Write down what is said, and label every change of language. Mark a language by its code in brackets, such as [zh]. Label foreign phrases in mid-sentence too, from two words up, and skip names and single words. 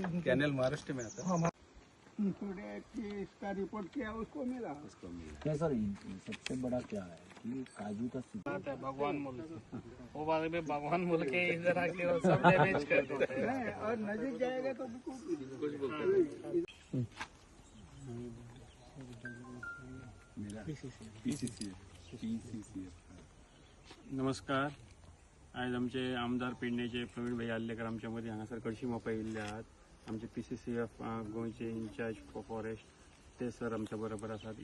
[hi] कैनल महाराष्ट्र में आता है। हाँ, इसका रिपोर्ट किया, उसको मिला। क्या सर सबसे बड़ा क्या है कि काजू का आता है भगवान बोल वो वाले में भगवान बोल के इधर आके वो सब डैमेज कर देते हैं। और नजदीक जाएगा तो [kok] नमस्कार। आज आमचे आमदार पेडणेचे प्रवीण भाई आल्लेकर आमच्या मध्ये हांगासर कळशी मोपा येयल्ले आहात। आमचे PCCF गोंयचे [en] incharge forest [kok] ते सर आमच्या बरोबर आसात।